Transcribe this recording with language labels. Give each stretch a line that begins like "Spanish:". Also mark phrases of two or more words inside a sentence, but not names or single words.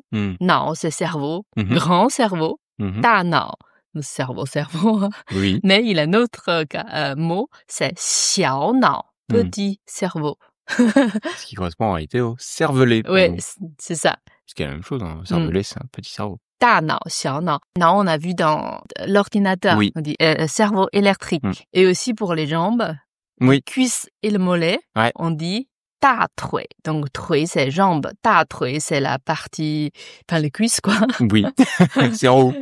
French: 脑 c'est cerveau, grand cerveau. 大脑 cerveau. Oui. Mais il y a un autre mot, c'est 小脑, petit cerveau. Ce qui correspond en réalité au cervelet. Oui, c'est ça. Ce qui est la même chose, hein. Cervelet, c'est un petit cerveau.
Chinese: 大脑, 小脑.
French: Non, on a vu dans l'ordinateur, oui. On dit cerveau électrique. Et aussi pour les jambes, les cuisses et le mollet, on dit 大腿. Donc, 腿 c'est jambes, 大腿 c'est la partie, enfin les cuisses quoi. Oui, c'est en haut.